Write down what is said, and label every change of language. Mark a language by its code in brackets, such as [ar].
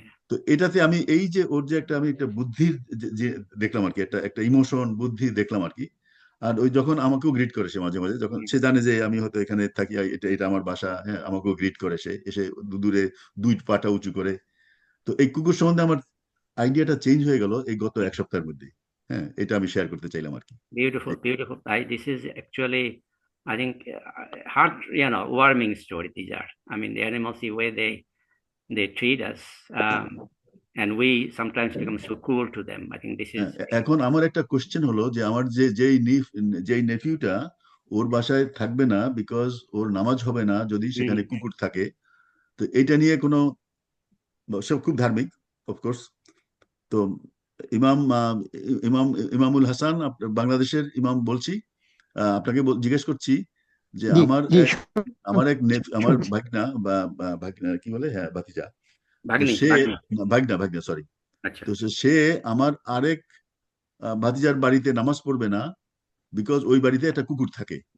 [bn] তো এটাতে আমি এই যে ওর যে একটা আমি একটা বুদ্ধির যে দেখলাম আর কি, একটা ইমোশন বুদ্ধি দেখলাম আর কি। আর ওই যখন আমাকেও গ্রিট করে সে মাঝে মাঝে, যখন সে জানে যে আমি হয়তো এখানে থাকি, এটা এটা আমার বাসা, হ্যাঁ, আমাকেও গ্রিট করে সে এসে দূরে দুই পাটা উঁচু করে। তো এই কুকুর সম্বন্ধে আমার আইডিয়াটা চেঞ্জ হয়ে গেল এই গত এক সপ্তাহের মধ্যে। হ্যাঁ, এটা আমি শেয়ার করতে চাইলাম আর কি। [en] Beautiful, beautiful. This is actually, I think, heart, warming story. These are, I mean, the animals, the way they treat us, and we sometimes become so cool to them. I think this is. [bn] এখন আমার একটা question হলো যে আমার যেই নেফিউটা ওর বাসায় থাকবে না বিকজ ওর নামাজ হবে না যদি সেখানে কুকুর থাকে, তো এটা নিয়ে কোনো, সব খুব ধার্মিক অফকোর্স। তো ইমাম ইমাম ইমামুল হাসান, বাংলাদেশের ইমাম বলছি, আপনাকে জিজ্ঞেস করছি যে আমার ভাগনা বা ভাগনা কি বলে, হ্যাঁ ভাতিজা, সে ভাগনা সরি, তো সে আমার আরেক ভাতিজার বাড়িতে নামাজ পড়বে না বিকজ ওই বাড়িতে একটা কুকুর থাকে।